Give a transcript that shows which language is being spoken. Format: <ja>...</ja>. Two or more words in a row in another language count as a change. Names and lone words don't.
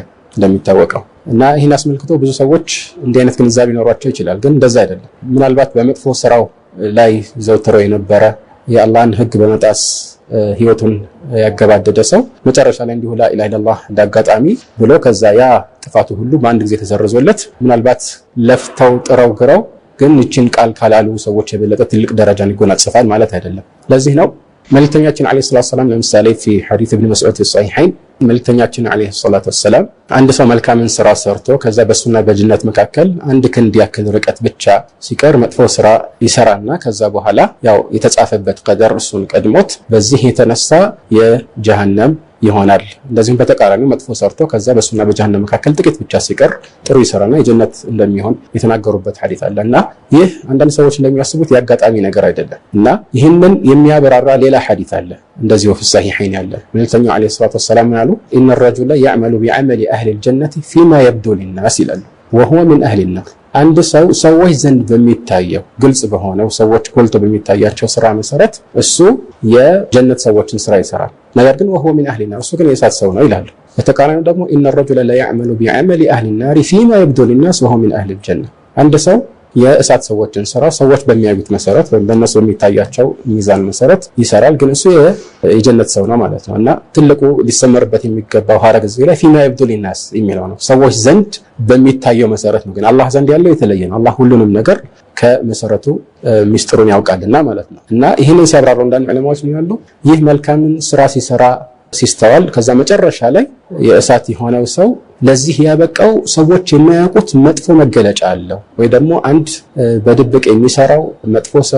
<am>እንደሚታወቀው እና ይህን አስመልክቶ ብዙ ሰዎች እንዲህ አይነት ግንዛቤ ሊኖራቸው ይችላል። ግን እንደዛ አይደለም። ምናልባት በመጥፎ ስራው ላይ ዘውትረው የነበረ የአላህን ህግ በመጣስ ህይወቱን ያገባደደ ሰው መጨረሻ ላይ እንዲሁ</am> <ar>لا إله إلا الله</ar> <am>እንዳጋጣሚ ብሎ ከዛ ያ ጥፋቱ ሁሉ በአንድ ጊዜ ተሰርዞለት ምናልባት ለፍተው ጥረው ግረው ግን እቺን ቃል ካላሉ ሰዎች የበለጠ ትልቅ ደረጃን ይጎናጽፋል ማለት አይደለም። ለዚህ ነው መልእክተኛችን</am> <ar>عليه الصلاة والسلام</ar> <am>ለምሳሌ</am> <ar>في حديث ابن مسعود في الصحيحين</ar> <am>መልእክተኛችን</am> <ar>عليه الصلاة والسلام</ar> <am>አንድ ሰው መልካምን ስራ ሰርቶ ከዛ በሱና በጅነት መካከል አንድ ክንድ ያክል ርቀት ብቻ ሲቀር መጥፎ ስራ ይሰራና ከዛ በኋላ ያው የተጻፈበት ቀደር እሱን ቀድሞት በዚህ የተነሳ የጀሃነም ይሆናል። እንደዚህም በተቃራኒው መጥፎ ሰርቶ ከዛ በሱና በጀሃነም መካከል ጥቂት ብቻ ሲቀር ጥሩ ይሰራና የጀነት እንደሚሆን የተናገሩበት ሐዲስ አለና ይህ አንዳንድ ሰዎች እንደሚያስቡት ያጋጣሚ ነገር አይደለም እና ይህንን የሚያበራራ ሌላ ሐዲስ አለ እንደዚሁ</am> <ar>في الصحيحين</ar> <am>ያለ መልእክተኛው</am> <ar>عليه الصلاة والسلام</ar> <am>ያሉ</am> <ar>ان الرجل يعمل بعمل اهل الجنه فيما يبدو للناس</ar> <am>ይላሉ</am> <ar>وهو من اهل النار</ar> <am>አንድ ሰው ሰዎች ዘንድ በሚታየው ግልጽ በሆነው ሰዎች ጎልቶ በሚታያቸው ስራ መሰረት እሱ የጀነት ሰዎችን ስራ ይሰራል። ነገር ግን</am> <ar>وهو من اهل النار</ar> <am>እሱ ግን የእሳት ሰው ነው ይላሉ። በተቃራኒው ደግሞ</am> <ar>ان الرجل لا يعمل بعمل اهل النار فيما يبدو للناس وهو من اهل الجنه</ar> <am>አንድ ሰው የእሳት ሰዎችን ስራ ሰዎች በሚያዩት መሰረት ወይም በእነሱ በሚታያቸው ሚዛን መሰረት ይሰራል፣ ግን እሱ የጀነት ሰው ነው ማለት ነው። እና ትልቁ ሊሰመርበት የሚገባው ሐረግ እዚህ ላይ</am> <ar>فيما يبدو للناس</ar> <am>የሚለው ነው። ሰዎች ዘንድ በሚታየው መሰረት ነው፣ ግን አላህ ዘንድ ያለው የተለየ ነው። አላህ ሁሉንም ነገር ከመሰረቱ ሚስጥሩን ያውቃልና ማለት ነው። እና ይህንን ሲያብራሩ አንዳንድ ዑለማዎች ነው ያሉ ይህ መልካምን ስራ ሲሰራ ሲስተዋል ከዛ መጨረሻ ላይ የእሳት የሆነው ሰው ለዚህ ያበቃው ሰዎች የማያውቁት መጥፎ መገለጫ አለው ወይ ደግሞ አንድ በድብቅ የሚሰራው መጥፎ ስራ</am>